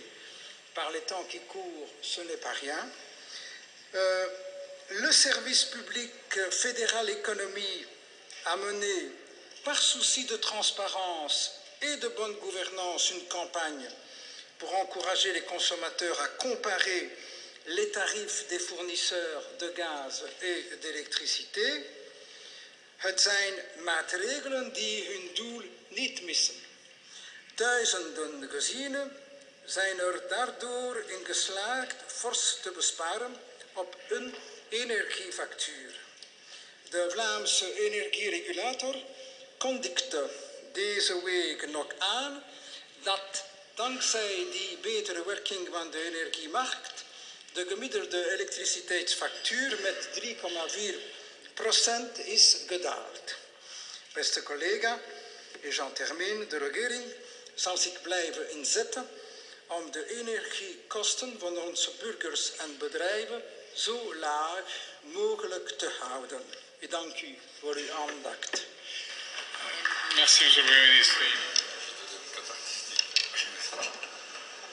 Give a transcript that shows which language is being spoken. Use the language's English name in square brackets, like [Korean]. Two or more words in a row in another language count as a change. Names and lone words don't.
[French] Par les temps qui courent, ce n'est pas rien. Le service public fédéral économie a mené, par souci de transparence et de bonne gouvernance, une campagne pour encourager les consommateurs à comparer les tarifs des fournisseurs de gaz et d'électricité. [Dutch] Het zijn maatregelen die hun doel niet missen. Duizenden gezinnen zijn er daardoor in geslaagd fors te besparen op hun energiefactuur. De Vlaamse energieregulator kondigde deze week nog aan dat dankzij die betere werking van de energiemarkt de gemiddelde elektriciteitsfactuur met 3,4% is gedaald. Beste collega, [French] et j'en termine, [Dutch] de regering zal zich blijven inzetten om de energiekosten van onze burgers en bedrijven zo laag mogelijk te houden. Ik dank u voor uw aandacht. [French] Merci, Monsieur le Premier ministre.